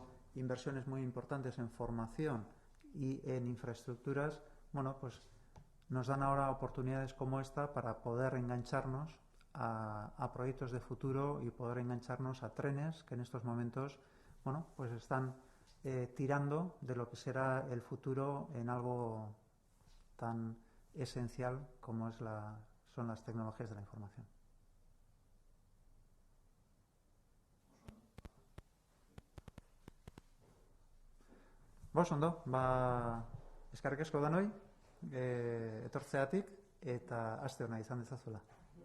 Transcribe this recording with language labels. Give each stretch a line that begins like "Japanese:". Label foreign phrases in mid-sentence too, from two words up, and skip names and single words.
Spanish: inversiones muy importantes en formación y en infraestructuras, bueno, pues nos dan ahora oportunidades como esta para poder engancharnos a proyectos de futuro y poder engancharnos a trenes que en estos momentos, bueno, pues están tirando de lo que será el futuro en algo tan esencial como son las tecnologías de la información.
Basque: Bos, ondo, eskerrik asko danoi, etortzeatik eta aste ona izan dezazuela.